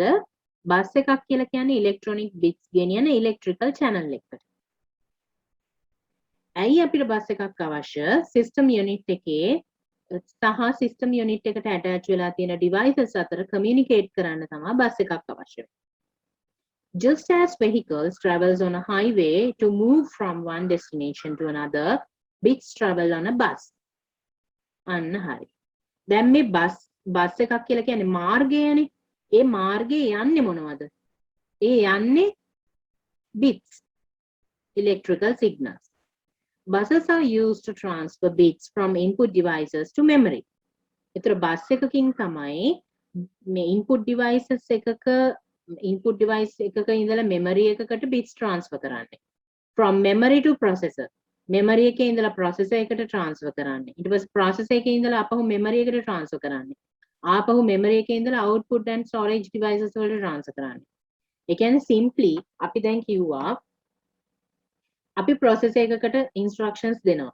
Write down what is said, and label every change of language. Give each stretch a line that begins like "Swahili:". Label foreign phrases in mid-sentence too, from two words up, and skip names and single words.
Sinhala: බස් එකක් කියලා කියන්නේ
English: electronic bits
Sinhala: ගෙනියන
English: electrical channel
Sinhala: එකකට. ඇයි අපිට බස් එකක් අවශ්‍ය?
English: system unit
Sinhala: එකේ සහ
English: system unit
Sinhala: එකට attach වෙලා තියෙන devices අතර communicate කරන්න තමයි බස් එකක් අවශ්‍ය.
English: Just as vehicles travels on a highway to move from one destination to another, bits travel on a bus.
Sinhala: අන්න හරි. දැන් මේ බස් එකක් කියලා කියන්නේ මාර්ගයනේ. ඒ මාර්ගේ යන්නේ මොනවද? ඒ යන්නේ
English: bits, electrical signals. Buses are used to transfer bits from input devices to memory.
Sinhala: ඒතර බස් එකකින් තමයි මේ
English: input device
Sinhala: එකක ඉඳලා memory එකකට bits transfer කරන්නේ.
English: From memory to processor.
Sinhala: memory එකේ ඉඳලා processor එකට transfer කරන්නේ. ඊට පස්සේ processor එකේ ඉඳලා ආපහු memory එකට transfer කරන්නේ. ආපහු memory එකේ ඉඳලා
English: output and storage devices
Sinhala: වලට transfer කරන්නේ. ඒ කියන්නේ simply අපි දැන් කිව්වා අපි processor එකකට instructions දෙනවා.